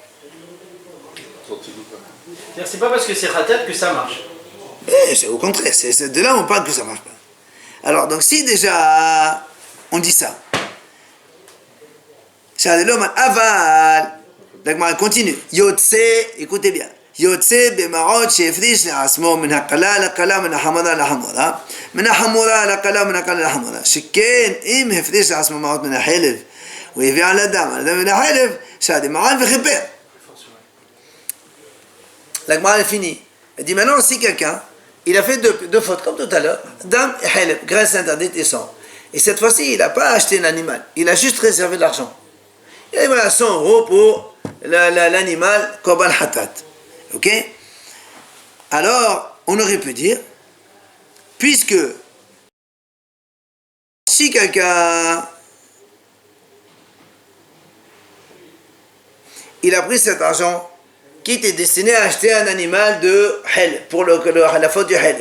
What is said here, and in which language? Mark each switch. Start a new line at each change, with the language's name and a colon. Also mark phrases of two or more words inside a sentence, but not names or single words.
French: C'est pas parce que c'est hatat que ça marche. C'est au contraire, c'est de là où on parle que ça ne marche pas. Alors, donc, si déjà, on dit ça, l'homme aval, donc, on continue. Yotse, écoutez bien.
Hebrew: יוצא במעות שהפריש לעצמו מן הקלה לקלה מן החמורה לחמורה מן החמורה לקלה מן הקלה לחמורה שכן אם הפריש לעצמו מעות מן החלב הוא הביא על הדם מן החלב שהדמען וכיפר.
French: La Gemara est finie. Elle dit maintenant, si quelqu'un, il a fait deux fautes, comme tout à l'heure, dam et haleb, graisse interdite et sang. Et cette fois-ci, il n'a pas acheté l'animal, il a juste réservé de l'argent. Il a dit voilà, 100 euros pour l'animal
Hebrew: קרבן חטאת.
French: Ok? Alors, on aurait pu dire, puisque si quelqu'un il a pris cet argent qui était destiné à acheter un animal de hel, pour la faute du hel.